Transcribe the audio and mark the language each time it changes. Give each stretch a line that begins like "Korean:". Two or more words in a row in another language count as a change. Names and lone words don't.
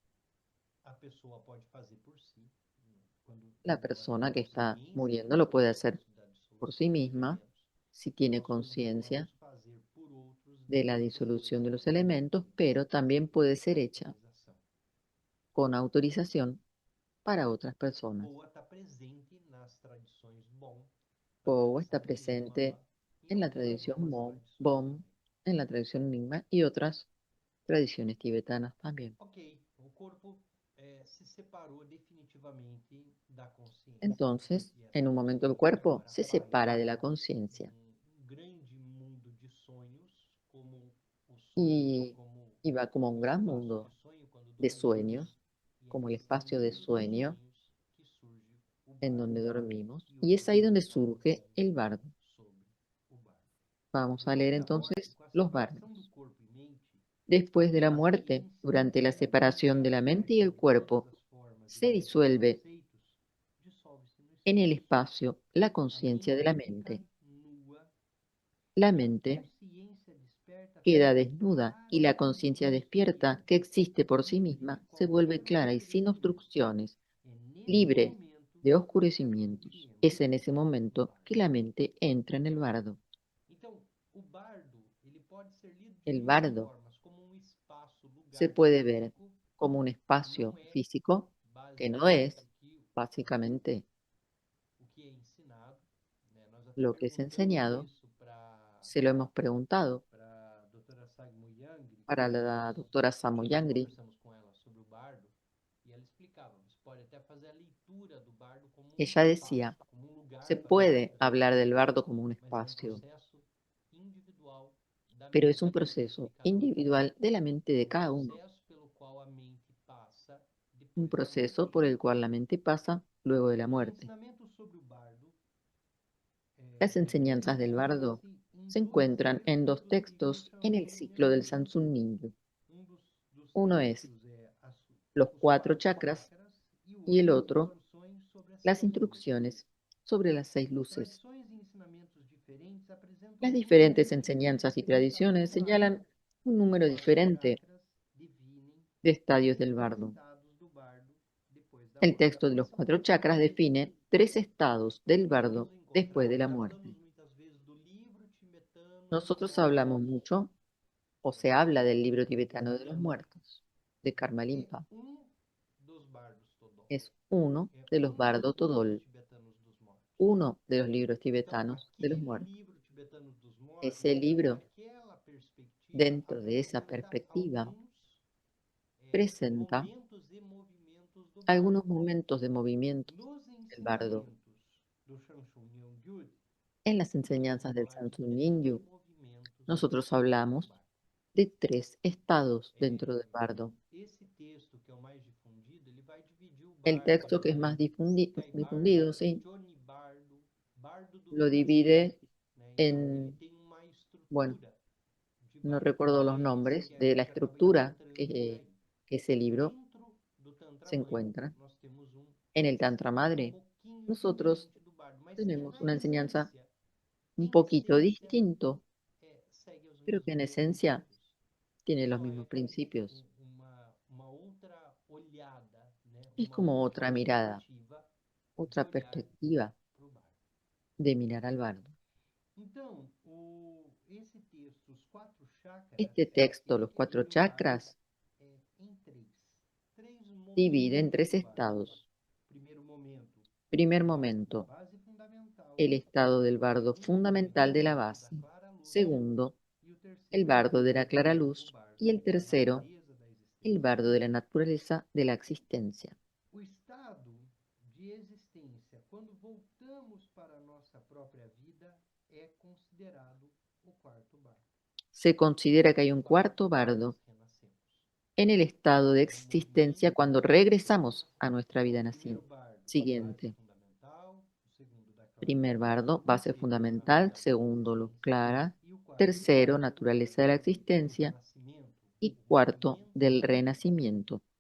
Spanish: La persona que está muriendo lo puede hacer por sí misma si tiene conciencia de la disolución de los elementos, pero también puede ser hecha con autorización para otras personas.
Portuguese: Poa está presente nas tradições Bon,
Spanish: Poe está presente en la tradición Bon, en la tradición Nyingma y otras tradiciones tibetanas también.
Portuguese: Ok, o corpo se separou definitivamente da consciência.
Spanish: Entonces,
Portuguese: E
Spanish: en
Portuguese: essa
Spanish: un momento el
Portuguese: consciência
Spanish: cuerpo
Portuguese: agora se vai
Spanish: separa de la conciencia
Portuguese: grande mundo de sonhos, como o sonho,
Spanish: y,
Portuguese: como
Spanish: y va como a un gran
Portuguese: espaço
Spanish: mundo
Portuguese: de sonho quando
Spanish: de
Portuguese: dormimos,
Spanish: sueños,
Portuguese: e é
Spanish: como el
Portuguese: nesse
Spanish: espacio de
Portuguese: mundo de
Spanish: sueño
Portuguese: sonhos que surge o
Spanish: en
Portuguese: bardo.
Spanish: donde dormimos.
Portuguese: E
Spanish: Y
Portuguese: hoje
Spanish: es ahí
Portuguese: vamos
Spanish: donde
Portuguese: estar
Spanish: surge
Portuguese: lendo
Spanish: el bardo.
Portuguese: sobre o bardo.
Spanish: Vamos a
Portuguese: Depois
Spanish: leer
Portuguese: da morte,
Spanish: entonces
Portuguese: com a
Spanish: los
Portuguese: separação do
Spanish: bardos.
Portuguese: corpo e mente,
Spanish: Después de la
Portuguese: a
Spanish: muerte,
Portuguese: ciência
Spanish: durante la
Portuguese: que
Spanish: separación de la mente y el
Portuguese: em todas
Spanish: cuerpo,
Portuguese: as formas e
Spanish: se
Portuguese: todos os
Spanish: disuelve
Portuguese: conceitos, dissolve-se no
Spanish: en el
Portuguese: espaço.
Spanish: espacio la
Portuguese: A
Spanish: conciencia de la
Portuguese: mente
Spanish: mente.
Portuguese: fica nua
Spanish: La
Portuguese: e a
Spanish: mente
Portuguese: consciência desperta
Spanish: queda
Portuguese: fica
Spanish: desnuda y la conciencia
Portuguese: claramente
Spanish: despierta, que existe por sí
Portuguese: livre
Spanish: misma,
Portuguese: de
Spanish: se vuelve
Portuguese: qualquer
Spanish: clara y sin
Portuguese: obscurecimento.
Spanish: obstrucciones,
Portuguese: É nesse
Spanish: libre
Portuguese: momento
Spanish: de
Portuguese: que a
Spanish: oscurecimientos.
Portuguese: mente
Spanish: Es
Portuguese: entra
Spanish: en ese
Portuguese: no
Spanish: momento
Portuguese: bardo.
Spanish: que la mente entra en el bardo.
Portuguese: Então, o bardo, ele pode ser lido de
Spanish: El
Portuguese: duas
Spanish: bardo
Portuguese: formas, como espaço,
Spanish: se
Portuguese: lugar
Spanish: puede ver
Portuguese: físico,
Spanish: como un espacio físico, que no es básicamente
Portuguese: o que é ensinado, né? Nós até
Spanish: lo que es
Portuguese: perguntamos
Spanish: enseñado,
Portuguese: isso
Spanish: se lo hemos preguntado
Portuguese: para a doutora Sagmo Yangri,
Spanish: para la doctora Samo Yangri.
Portuguese: conversamos com ela sobre o bardo, e ela explicava, você pode até fazer a leitura do bardo como
Spanish: Ella
Portuguese: espaço,
Spanish: decía,
Portuguese: como lugar
Spanish: se
Portuguese: para
Spanish: puede
Portuguese: meditar,
Spanish: hablar del bardo como un
Portuguese: mas é
Spanish: espacio,
Portuguese: processo individual da
Spanish: pero es
Portuguese: mente
Spanish: un
Portuguese: de
Spanish: proceso
Portuguese: cada
Spanish: individual de la mente de cada uno,
Portuguese: processo pelo qual a mente passa
Spanish: un
Portuguese: depois da
Spanish: proceso
Portuguese: morte.
Spanish: por el cual la mente pasa luego de la
Portuguese: Os
Spanish: muerte.
Portuguese: ensinamentos sobre o bardo
Spanish: Las enseñanzas del bardo
Portuguese: encontram-se em
Spanish: se
Portuguese: dois
Spanish: encuentran en dos
Portuguese: textos do livro
Spanish: textos en el ciclo del
Portuguese: Shansung
Spanish: Sansun Ninyu.
Portuguese: Dos
Spanish: Uno es
Portuguese: textos é
Spanish: los
Portuguese: os
Spanish: 4
Portuguese: quatro chakras e o
Spanish: y el
Portuguese: outro
Spanish: otro
Portuguese: instruções sobre as
Spanish: las
Portuguese: seis luzes.
Spanish: instrucciones sobre las 6 luces.
Portuguese: Tradições e ensinamentos diferentes apresentam
Spanish: Las
Portuguese: números
Spanish: diferentes enseñanzas y
Portuguese: diferentes de estados
Spanish: tradiciones
Portuguese: do bardo.
Spanish: señalan un número
Portuguese: Os quatro
Spanish: diferente
Portuguese: chakras definem
Spanish: de estadios
Portuguese: três
Spanish: del bardo.
Portuguese: estados do bardo depois da
Spanish: El
Portuguese: morte.
Spanish: texto de los 4 chakras define 3 estados del bardo después de la muerte.
Portuguese: Muitas vezes do livro tibetano
Spanish: Nosotros hablamos mucho, o se habla del libro tibetano de los muertos, de Karma
Portuguese: é
Spanish: Limpa.
Portuguese: dos bardos todol.
Spanish: Es uno
Portuguese: É
Spanish: de los
Portuguese: dos
Spanish: Bardo
Portuguese: livros
Spanish: Todol,
Portuguese: tibetanos dos mortos.
Spanish: uno de los libros
Portuguese: Então,
Spanish: tibetanos de los
Portuguese: aquele
Spanish: muertos.
Portuguese: livro tibetano dos mortos,
Spanish: Ese libro,
Portuguese: naquela perspectiva,
Spanish: dentro de esa
Portuguese: apresenta
Spanish: perspectiva,
Portuguese: alguns
Spanish: presenta
Portuguese: momentos e movimentos do
Spanish: algunos
Portuguese: bardo.
Spanish: momentos de movimientos
Portuguese: Nos
Spanish: del bardo.
Portuguese: ensinamentos do Shansung Nyungyud,
Spanish: En las
Portuguese: nós vamos
Spanish: enseñanzas del
Portuguese: falar de
Spanish: Sansun
Portuguese: três
Spanish: Ninyu,
Portuguese: movimentos
Spanish: nosotros
Portuguese: do
Spanish: hablamos
Portuguese: bardo.
Spanish: de 3 estados dentro del bardo.
Portuguese: Esse texto, que é o mais difundido, ele vai dividir o
Spanish: El
Portuguese: bardo
Spanish: texto que es más difundido, sí,
Portuguese: Johnny Bardo, bardo do
Spanish: lo
Portuguese: Johnny,
Spanish: divide
Portuguese: né? Então, ele
Spanish: en,
Portuguese: tem uma
Spanish: bueno,
Portuguese: estrutura de
Spanish: no
Portuguese: bardo.
Spanish: recuerdo los
Portuguese: É esse
Spanish: nombres
Portuguese: que a
Spanish: de la
Portuguese: gente acaba
Spanish: estructura
Portuguese: encontrando por aí.
Spanish: que ese libro
Portuguese: Dentro do Tantra
Spanish: se
Portuguese: Mãe,
Spanish: encuentra.
Portuguese: nós temos
Spanish: En el Tantra Madre,
Portuguese: pouquinho
Spanish: nosotros
Portuguese: diferente do bardo, mas que
Spanish: tenemos
Portuguese: na
Spanish: una enseñanza
Portuguese: essência,
Spanish: un
Portuguese: em
Spanish: poquito
Portuguese: essência,
Spanish: distinto,
Portuguese: segue os
Spanish: pero que en
Portuguese: mesmos
Spanish: esencia
Portuguese: princípios.
Spanish: tiene los
Portuguese: Só
Spanish: mismos principios.
Portuguese: uma outra olhada, né?
Spanish: Es
Portuguese: Uma
Spanish: como
Portuguese: outra
Spanish: otra mirada,
Portuguese: perspectiva de
Spanish: otra
Portuguese: olhar
Spanish: perspectiva
Portuguese: para o bardo.
Spanish: de mirar al bardo.
Portuguese: Então, esse texto, os quatro chakras,
Spanish: Este texto, los 4
Portuguese: ele divide o
Spanish: chakras,
Portuguese: bardo em três
Spanish: divide en
Portuguese: momentos
Spanish: 3
Portuguese: do bardo.
Spanish: estados.
Portuguese: Primeiro momento,
Spanish: Primer
Portuguese: o bardo da
Spanish: momento,
Portuguese: base fundamental.
Spanish: el estado del bardo
Portuguese: Segundo
Spanish: fundamental de la
Portuguese: momento, o
Spanish: base.
Portuguese: bardo da clara luz.
Spanish: Segundo,
Portuguese: E o terceiro,
Spanish: el bardo de la clara
Portuguese: o
Spanish: luz.
Portuguese: bardo
Spanish: Y el
Portuguese: da
Spanish: tercero,
Portuguese: natureza da existência.
Spanish: el bardo de la naturaleza de la existencia.
Portuguese: O estado de existência, quando voltamos para a nossa própria vida, é considerado o quarto bardo.
Spanish: Se considera que hay un cuarto bardo en el estado de existencia cuando regresamos a nuestra vida siguiente. Primer bardo, base fundamental. Segundo, luz clara. Tercero, naturaleza de la existencia. Y cuarto, del renacimiento.